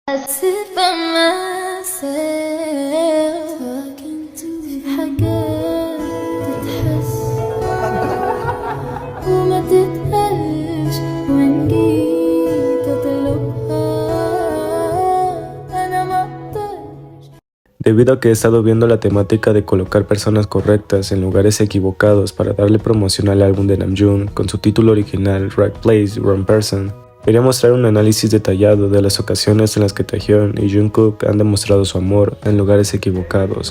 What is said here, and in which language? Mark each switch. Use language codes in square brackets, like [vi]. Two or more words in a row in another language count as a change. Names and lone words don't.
[en] sit by myself talking to [ar] في حاجات تتحس وما تتقالش وإن جيت أطلبها أنا ما أقدرش. [es] Debido a que he estado viendo la temática de colocar personas correctas en lugares equivocados para darle promoción al álbum de Namjoon con su título original Right Place, Wrong Person, quería mostrar un análisis detallado de las ocasiones en las que Taehyun y Jungkook han demostrado su amor en lugares equivocados.